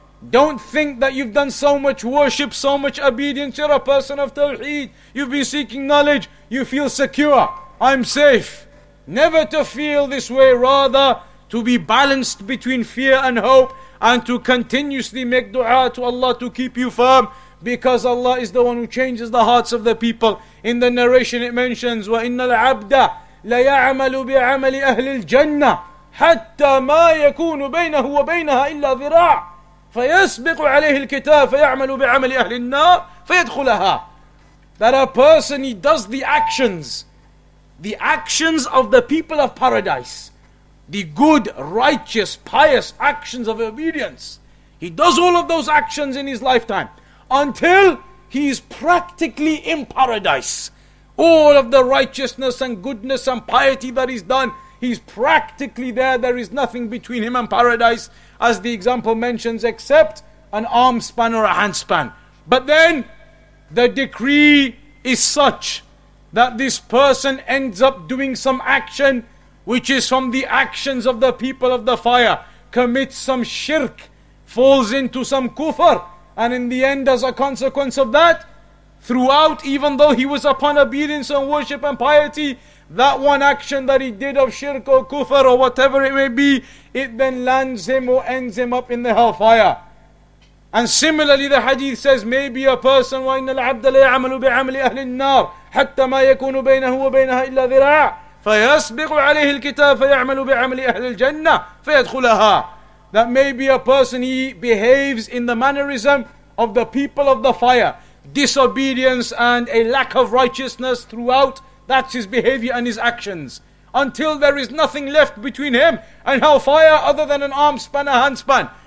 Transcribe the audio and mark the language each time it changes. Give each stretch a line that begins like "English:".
English: Don't think that you've done so much worship, so much obedience, you're a person of Tawheed, you've been seeking knowledge, you feel secure, I'm safe. Never to feel this way, rather to be balanced between fear and hope, and to continuously make dua to Allah to keep you firm, because Allah is the one who changes the hearts of the people. In the narration it mentions,
Arabic: وَإِنَّ الْعَبْدَ لَيَعْمَلُ بِعَمَلِ أَهْلِ الْجَنَّةِ حَتَّى مَا يَكُونُ بَيْنَهُ وَبَيْنَهَا إِلَّا ذِرَاعٌ فَيَسْبِقُ عَلَيْهِ الْكِتَابُ فَيَعْمَلُ بِعَمَلِ أَهْلِ النَّارِ فَيَدْخُلَهَا.
English: That a person, he does the actions of the people of paradise, the good, righteous, pious actions of obedience. He does all of those actions in his lifetime until he is practically in paradise. All of the righteousness and goodness and piety that he's done, he's practically there. There is nothing between him and paradise, as the example mentions, except an arm span or a hand span. But then the decree is such that this person ends up doing some action which is from the actions of the people of the fire, commits some shirk, falls into some kufr, and in the end, as a consequence of that, throughout, even though he was upon obedience and worship and piety, that one action that he did of shirk or kufr or whatever it may be, it then lands him or ends him up in the hellfire. And similarly, the hadith says, maybe a person,
Arabic: وَإِنَّ الْعَبْدَ لَيَعْمَلُ بِعَمَلِ أَهْلِ النَّارِ حَتَّى مَا يَكُونُ بَيْنَهُ وَبَيْنَهَا إِلَّا ذِرَاعٌ فَيَسْبِقُ عَلَيْهِ الْكِتَابُ فَيَعْمَلُ بِعَمَلِ أَهْلِ الْجَنَّةِ فَيَدْخُلَهَا.
English: That maybe a person, he behaves in the mannerism of the people of the fire, disobedience and a lack of righteousness throughout. That's his behavior and his actions, until there is nothing left between him and hellfire other than an arm span, a hand span.